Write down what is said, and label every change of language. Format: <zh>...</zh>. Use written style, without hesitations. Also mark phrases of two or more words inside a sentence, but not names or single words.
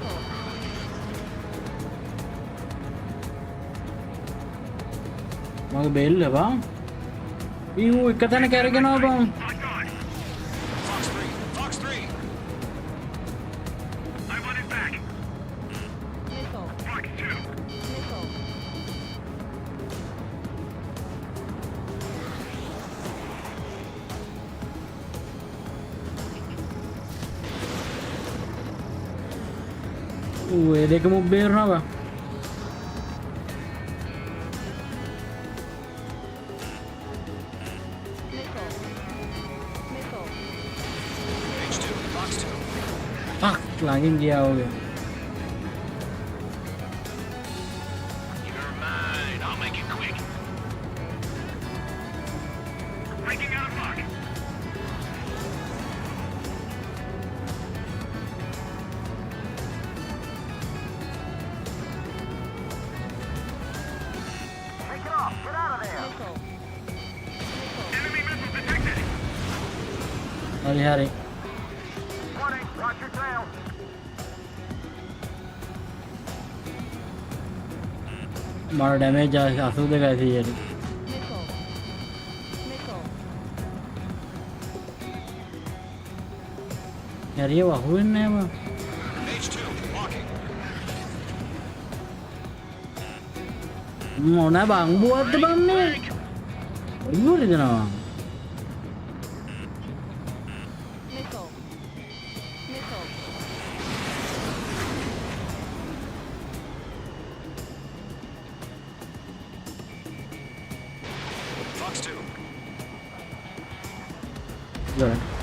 <si>මගේ බෙල්ල බා. ඌ එක තැන කැරගෙනවා බා.</si> <en>Locked on. Fox 3, Fox 3. I want it back. Missile. Fox 2. Missile.</en> <si>ඌ ඒ දෙකම බේරනවා බා.</si> <en>Missile. Missile. Page 2, Fox 2.</en> <si>ළඟින් ගියා ඔගේ.</si> <en>You're mine. I'll make it quick. Breaking out of lock. Missile. Enemy missile detected.</en> <si>හරි හරි.</si> <en>Warning. Watch your tail.</en> <si>මට ඩැමේජ් 82යි 100ට.</si> <en>Missile. Missile.</en> <si>කැරියව අහුවෙන්නේ නැහැ බා.</si> <en>Page 2, locking.</en> <si>මොන බංබුවක්ද බන්නේ? ඔයගොල්ලෝ දෙනවා.</si> <en>Missile. Missile. Fox 2. Good.</en>